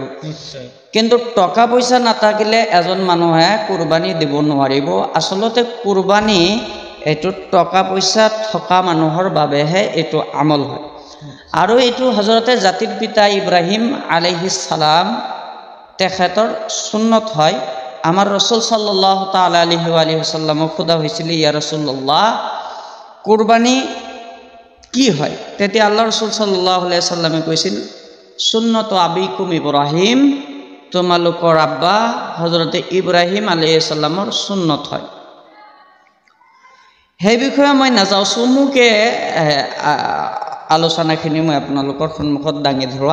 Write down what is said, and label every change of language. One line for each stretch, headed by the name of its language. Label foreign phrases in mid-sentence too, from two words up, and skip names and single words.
Assamese: কিন্তু টকা পইচা নাথাকিলে এজন মানুহে কুৰবানী দিব নোৱাৰিব। আচলতে কুৰবানী এইটো টকা পইচা থকা মানুহৰ বাবেহে এইটো আমল হয়। আৰু এইটো হজৰতে জাতিৰ পিতা ইব্ৰাহিম
Arabic: عليه السلام
Assamese: তেখেতৰ সুন্নত হয়। আমাৰ ৰসুল
Arabic: صلى الله تعالى عليه وعلى آله وسلم
Assamese: সোধা হৈছিল,
Arabic: يا رسول الله,
Assamese: কুৰবানী কি হয়? তেতিয়া আল্লাহ ৰসুল
Arabic: صلى الله عليه وسلم
Assamese: কৈছিল,
Arabic: سنة أبيكم إبراهيم,
Assamese: তোমালোকৰ আব্বা হজৰতে ইব্ৰাহিম
Arabic: عليه السلام
Assamese: সুন্নত হয়। সেই বিষয়ে মই নাযাওঁ, চমুকে আলোচনাখিনি মই আপোনালোকৰ সন্মুখত দাঙি ধৰোঁ।